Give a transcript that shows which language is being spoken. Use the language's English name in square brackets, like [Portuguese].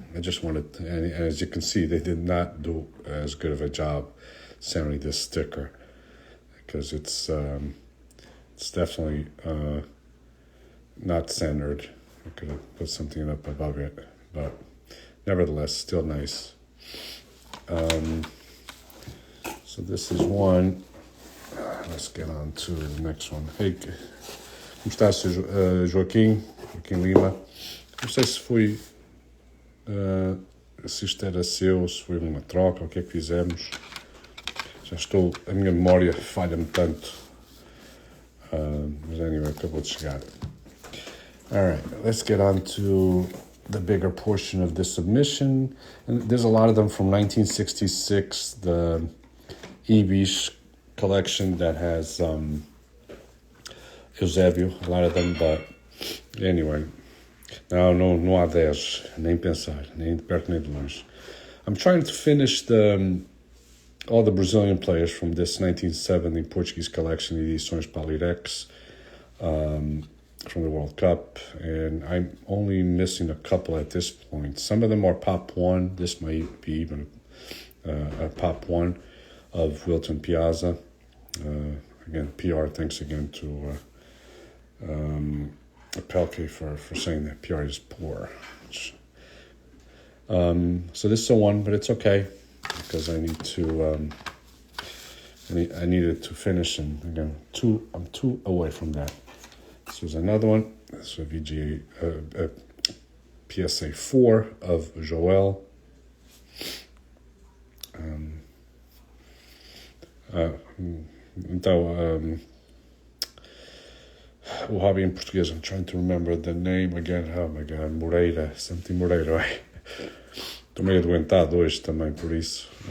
[English] I just wanted to, and as you can see, they did not do as good of a job centering this sticker, because it's definitely not centered. I could have put something up above it, but nevertheless, still nice. So this is one. Let's get on to the next one. [Portuguese] Hey, como está, Joaquim? Joaquim Lima. Não sei se foi, se isto era seu, se foi uma troca, o que é que fizemos. Já estou, a minha memória falha-me tanto. Mas anyway, acabou de chegar. [English] Alright, let's get on to the bigger portion of this submission. And there's a lot of them from 1966, the Ibis collection that has Eusébio, a lot of them, but anyway. [Portuguese] Não há 10, nem pensar, nem de perto nem de longe. [English] I'm trying to finish all the Brazilian players from this 1970 Portuguese collection, Edições Palirex, from the World Cup, and I'm only missing a couple at this point. Some of them are Pop 1. This might be even a Pop 1 of Wilton Piazza. Again, PR, thanks again to Pelke for saying that PR is poor. So this is a 1, but it's okay because I need to I needed to finish, and again, I'm 2 away from that. This was another one. This is a VGA PSA 4 of Joel. [Portuguese] Então, o hobby em português, [English] I'm trying to remember the name again. Oh my God, Moreira, something Moreira, right? [Portuguese] Estou meio adoentado hoje também, por isso.